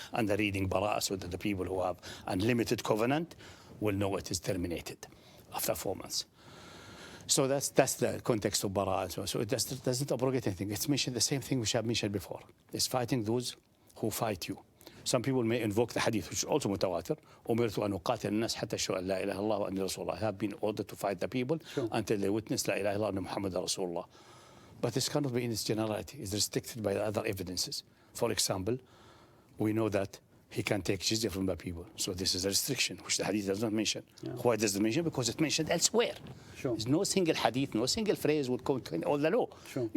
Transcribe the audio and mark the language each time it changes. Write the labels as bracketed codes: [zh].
[en] And the reading Bara'ah so that the people who have unlimited covenant will know it is terminated after 4 months. So that's the context of Bara'ah. So it doesn't abrogate anything. It's mentioned the same thing which I've mentioned before. It's fighting those who fight you. Some people may invoke the hadith, which is also mutawatir. [ar] أمرت أن أقاتل الناس حتى يشهدوا أن لا إله إلا الله وأني رسول الله. [en] Have been ordered to fight the people until they witness [ar] لا إله إلا الله وأن محمد رسول الله. [en] But this cannot be in its generality. It's restricted by the other evidences. For example, we know that he can take jizya from the people. So this is a restriction, which the hadith does not mention. Yeah. Why does it mention? Because it's mentioned elsewhere. Sure. There's no single hadith, no single phrase would contain all the law. Sure.